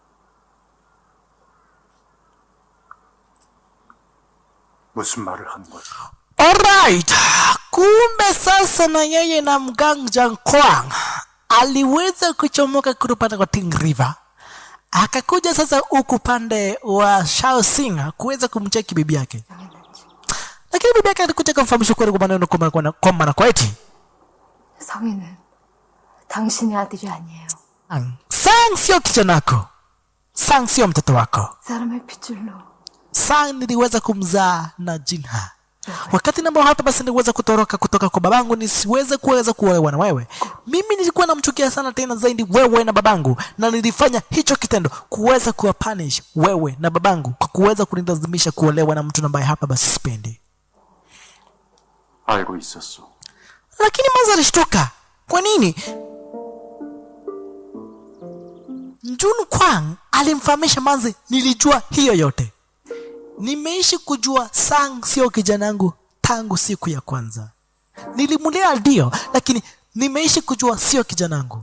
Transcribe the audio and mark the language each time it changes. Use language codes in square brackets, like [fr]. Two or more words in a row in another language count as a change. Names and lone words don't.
[ko] 무슨 말을 하는 거지? [sw] Alright, kumbe sasa na yeye na mganga Kwang aliweza kuchomoka kurupanda kwa Ting River, akakuja sasa huku pande wa Shao Singa kuweza kumcheki bibi yake, lakini bibi yake alikuja kumfahamisha kweli kwa maneno kwamba kwa eti [ko] 성희는 당신의 아들이 아니에요. [sw] Sang sio kijana wako, Sang sio mtoto wako. [ko] 사람의 핏줄로 [sw] Sang niliweza kumzaa na Jinha. Wakati nambao hapa basi niliweza kutoroka kutoka kwa babangu nisiweze kuolewa na wewe. Mimi nilikuwa namchukia sana tena zaidi wewe na babangu, na nilifanya hicho kitendo kuweza kuwapunish wewe na babangu kwa kuweza kunilazimisha kuolewa na mtu ambaye hapa basi sipendi. [ko] 알고 있었어. [sw] Lakini Manzi alishtuka. Kwa nini? Jun Kwang alimfahamisha Manzi, nilijua hiyo yote. Nimeishi kujua Sang sio kijanangu tangu siku ya kwanza. Nilimulea ndio, lakini nimeishi kujua sio kijanangu.